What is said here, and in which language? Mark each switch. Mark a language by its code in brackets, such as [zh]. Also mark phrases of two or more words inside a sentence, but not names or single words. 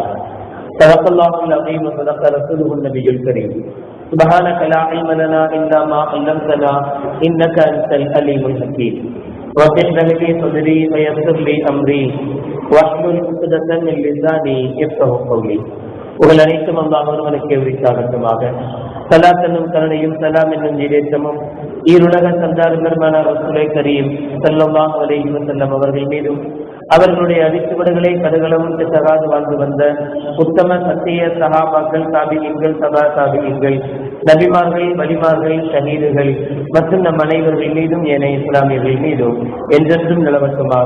[ar] صدق الله العظيم وصدق رسوله النبي الكريم. سبحانك لا علم لنا إلا ما علمتنا إنك أنت العليم الحكيم. رب اشرح لي صدري ويسر لي أمري واحلل عقدة من لساني يفقهوا قولي. [ta] உங்கள் அனைத்தும் அல்லாஹ் ஒருவனுக்கே உரித்தாகட்டுமாக. ஸலாத் என்னும் கருணையும் சலாம் என்னும் ஈடேற்றமும் ஈருலக சந்தார் பெருமான ரசூலை கரீம் [ar] صلى الله عليه وسلم [ta] அவர்கள் மீதும் அவர்களுடைய அடிச்சுவடுகளை கடுகளவும் தகாது வாழ்ந்து வந்த உத்தம சத்திய சஹாபாக்கள், தாபிஈன்கள், தபா தாபிஈன்கள், நபிமார்கள், வலிமார்கள், ஷஹீதுகள் மற்றும் நம் அனைவர்கள் மீதும் ஏனைய இஸ்லாமியர்கள் மீதும் என்றென்றும் நிலவட்டுமாக.